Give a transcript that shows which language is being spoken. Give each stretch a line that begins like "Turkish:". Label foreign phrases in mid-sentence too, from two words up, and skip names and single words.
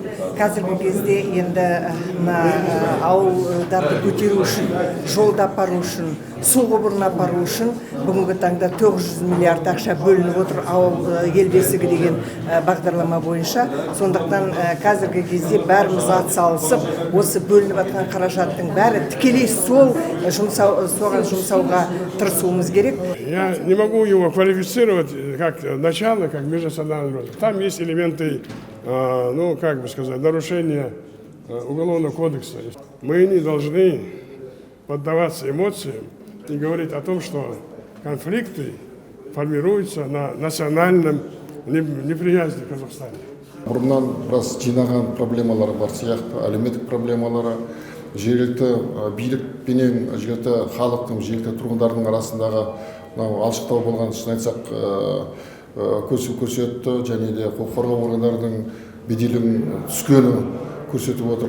Kazakh: Қазіргі кезде енді ауылдарды көтеру үшін, жолда апару үшін, су құбырын апару үшін бүгінгі таңда 900 миллиард ақша бөлініп отыр ауыл ел бесігі деген бағдарлама бойынша. Сондықтан қазіргі кезде бәріміз атсалысып, осы бөлініп жатқан қаражаттың бәрі тікелей соған жұмсауға тырысуымыз керек.
Russian: Я не могу его квалифицировать как начало, как межнациональный рост. Там есть элементы, нарушения Уголовного кодекса. Мы не должны поддаваться эмоциям и говорить о том, что конфликты формируются на национальном неприязни в Казахстане.
Kazakh: Бұрыннан біраз жинаған проблемалар бар сияқты, әлеуметтік проблемалары, жергілікті билік пенен жергілікті халықтың, жергілікті тұрғындардың арасындағы алшықтау болған, шын айтсақ, көрсетті, және де құқық қорғау органдарының беделінің түскені көрсетіп отыр.